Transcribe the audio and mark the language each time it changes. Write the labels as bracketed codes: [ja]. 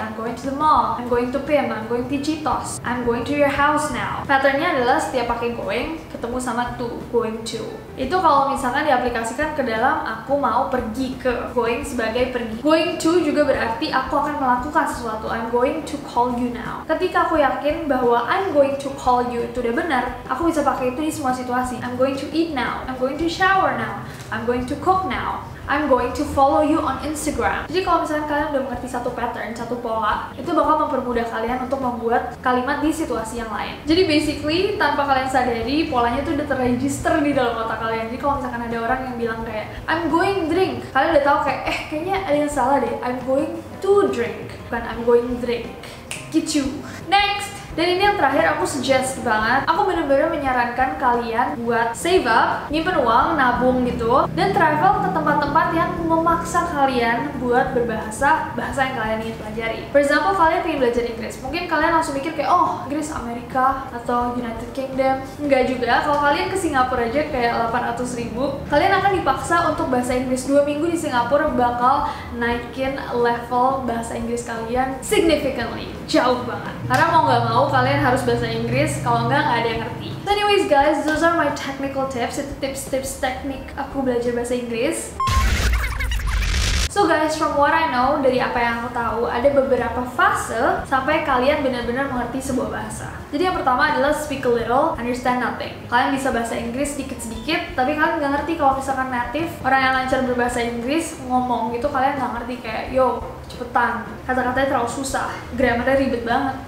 [en] I'm going to the mall, I'm going to PIM, I'm going to Cheetos, I'm going to your house now. [id] Patternnya adalah setiap pakai going, ketemu sama to, going to. Itu kalau misalkan diaplikasikan ke dalam aku mau pergi ke, going sebagai pergi. [en] Going to [id] juga berarti aku akan melakukan sesuatu. [en] I'm going to call you now. [id] Ketika aku yakin bahwa [en] I'm going to call you [id] itu udah benar, aku bisa pakai itu di semua situasi. [en] I'm going to eat now, I'm going to shower now, I'm going to cook now, I'm going to follow you on Instagram. [id] Jadi kalau misalnya kalian udah mengerti satu pattern, satu pola, itu bakal mempermudah kalian untuk membuat kalimat di situasi yang lain. Jadi basically, tanpa kalian sadari, polanya tuh udah terregister di dalam otak kalian. Jadi kalau misalkan ada orang yang bilang kayak, [en] I'm going drink, [id] kalian udah tahu kayak, kayaknya ada yang salah deh. [en] I'm going to drink, [id] bukan [en] I'm going drink. [id] Gitu. Next. Dan ini yang terakhir aku suggest banget. Aku bener-bener menyarankan kalian buat [en] save up, [id] nyimpen uang, nabung gitu, dan travel ke tempat-tempat yang memaksa kalian buat berbahasa bahasa yang kalian ingin pelajari. [en] For example, [id] kalian pengen belajar Inggris. Mungkin kalian langsung mikir kayak, oh, Inggris Amerika atau United Kingdom. Enggak juga. Kalau kalian ke Singapura aja kayak 800.000, kalian akan dipaksa untuk bahasa Inggris. 2 minggu di Singapura bakal naikin level bahasa Inggris kalian [en] significantly. [id] Jauh banget. Karena mau nggak mau kalian harus bahasa Inggris, kalau nggak ada yang ngerti. [en] So anyways guys, those are my technical tips. [id] Itu tips-tips teknik aku belajar bahasa Inggris. [en] So guys, from what I know, [id] dari apa yang aku tahu, ada beberapa fase sampai kalian benar-benar mengerti sebuah bahasa. Jadi yang pertama adalah [en] speak a little, understand nothing. [id] Kalian bisa bahasa Inggris sedikit-sedikit, tapi kalian nggak ngerti kalau misalkan native, orang yang lancar berbahasa Inggris, ngomong gitu, kalian nggak ngerti kayak, yo, cepetan, kata-katanya terlalu susah, grammarnya ribet banget.